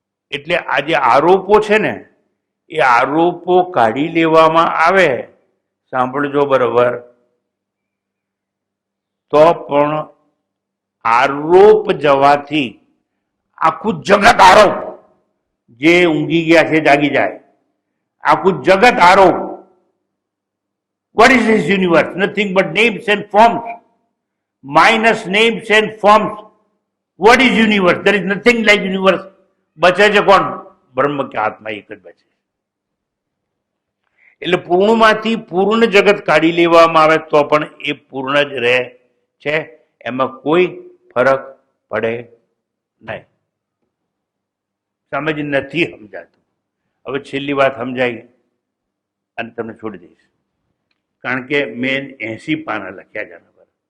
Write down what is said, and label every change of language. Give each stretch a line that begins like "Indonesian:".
Gujarati: એટલે આ જે આરોપો છે ને, એ આરોપો કાઢી લેવામાં આવે, સાંભળજો બરોબર, તો પણ આરોપ જવાથી આખું જગત આરોપ, જે ઊંઘી ગયા છે જાગી જાય, આખું જગત આરોપ.
English: What is this universe? Nothing but names and forms. Minus names and forms. What is universe? There is nothing like universe.
Gujarati: બચે છે કોણ? બ્રહ્મ કે આત્મા એક જ બચે. એટલે પૂર્ણમાંથી પૂર્ણ જગત કાઢી લેવામાં આવે તો પણ એ પૂર્ણ જ રહે છે, એમાં કોઈ ફરક પડે નહીં. સમજ નથી સમજાતું. હવે છેલ્લી વાત સમજાઈ અને તમને છોડી દઈશ, કારણ કે મેં 80 પાના લખ્યા છે આના પર.